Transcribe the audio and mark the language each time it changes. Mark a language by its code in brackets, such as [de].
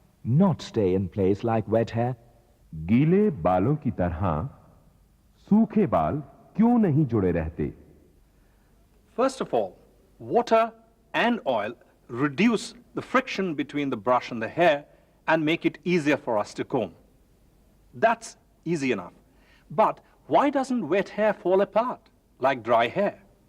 [en] not stay in place like wet hair? [hi] गीले बालों की तरह सूखे बाल क्यों नहीं जुड़े रहते? [en] First of all, water and oil reduce the friction between the brush and the hair and make it easier for us to comb. That's easy enough. But why doesn't wet hair fall apart like dry hair?